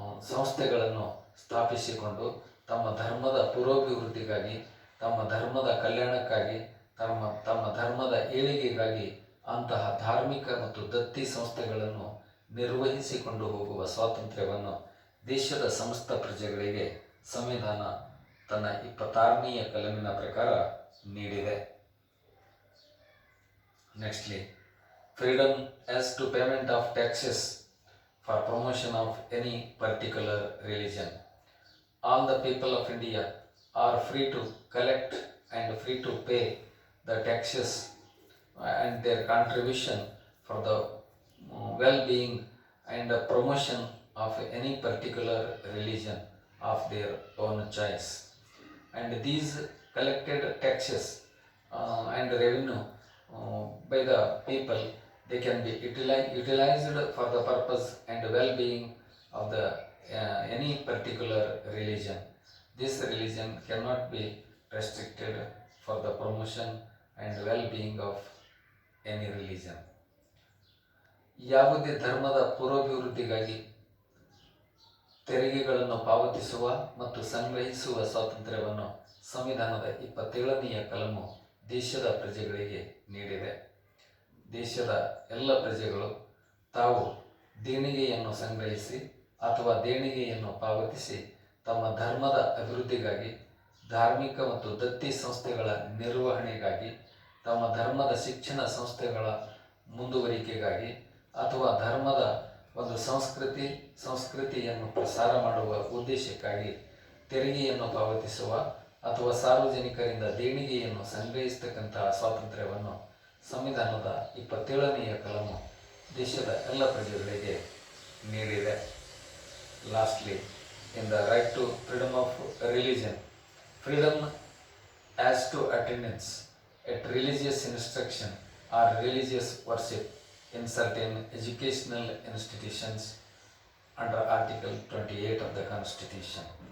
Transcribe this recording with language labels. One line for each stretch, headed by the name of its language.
Kannada: ಸಂಸ್ಥೆಗಳನ್ನು ಸ್ಥಾಪಿಸಿಕೊಂಡು ತಮ್ಮ ಧರ್ಮದ ಪುರೋಭಿವೃದ್ಧಿಗಾಗಿ, ತಮ್ಮ ಧರ್ಮದ ಕಲ್ಯಾಣಕ್ಕಾಗಿ, ತಮ್ಮ ಧರ್ಮದ ಏಳಿಗೆಗಾಗಿ ಅಂತಹ ಧಾರ್ಮಿಕ ಮತ್ತು ದತ್ತಿ ಸಂಸ್ಥೆಗಳನ್ನು ನಿರ್ವಹಿಸಿಕೊಂಡು ಹೋಗುವ ಸ್ವಾತಂತ್ರ್ಯವನ್ನು ದೇಶದ ಸಮಸ್ತ ಪ್ರಜೆಗಳಿಗೆ ಸಂವಿಧಾನ ತನ್ನ 26ನೇ ಕಲಮಿನ ಪ್ರಕಾರ ನೀಡಿದೆ.
English: Nextly, freedom as to payment of taxes for promotion of any particular religion. All the people of India are free to collect and free to pay the taxes and their contribution for the well-being and the promotion of any particular religion of their own choice. And these collected taxes and revenue by the people, they can be utilized for the purpose and well-being of the any particular religion. This religion cannot be restricted for the promotion and well-being of any religion.
Kannada: ಯಾವುದೇ ಧರ್ಮದ ಪುರೋಭಿವೃದ್ಧಿಗಾಗಿ ತೆರಿಗೆಗಳನ್ನು ಪಾವತಿಸುವ ಮತ್ತು ಸಂಗ್ರಹಿಸುವ ಸ್ವಾತಂತ್ರ್ಯವನ್ನು ಸಂವಿಧಾನದ 27ನೇ ಕಲಮು ದೇಶದ ಪ್ರಜೆಗಳಿಗೆ ನೀಡಿದೆ. ದೇಶದ ಎಲ್ಲ ಪ್ರಜೆಗಳು ತಾವು ದೇಣಿಗೆಯನ್ನು ಸಂಗ್ರಹಿಸಿ ಅಥವಾ ದೇಣಿಗೆಯನ್ನು ಪಾವತಿಸಿ ತಮ್ಮ ಧರ್ಮದ ಅಭಿವೃದ್ಧಿಗಾಗಿ, ಧಾರ್ಮಿಕ ಮತ್ತು ದತ್ತಿ ಸಂಸ್ಥೆಗಳ ನಿರ್ವಹಣೆಗಾಗಿ, ತಮ್ಮ ಧರ್ಮದ ಶಿಕ್ಷಣ ಸಂಸ್ಥೆಗಳ ಮುಂದುವರಿಕೆಗಾಗಿ ಅಥವಾ ಧರ್ಮದ ಒಂದು ಸಂಸ್ಕೃತಿಯನ್ನು ಪ್ರಸಾರ ಮಾಡುವ ಉದ್ದೇಶಕ್ಕಾಗಿ ತೆರಿಗೆಯನ್ನು ಪಾವತಿಸುವ ಅಥವಾ ಸಾರ್ವಜನಿಕರಿಂದ ದೇಣಿಗೆಯನ್ನು ಸಂಗ್ರಹಿಸತಕ್ಕಂತಹ ಸ್ವಾತಂತ್ರ್ಯವನ್ನು ಸಂವಿಧಾನದ 27ನೇ ಕಲಮು ದೇಶದ ಎಲ್ಲ ಪ್ರಜೆಗಳಿಗೆ ನೀಡಿದೆ.
English: Lastly, in the right to freedom of religion, freedom as to attendance at religious instruction or religious worship in certain educational institutions under Article 28 of the Constitution.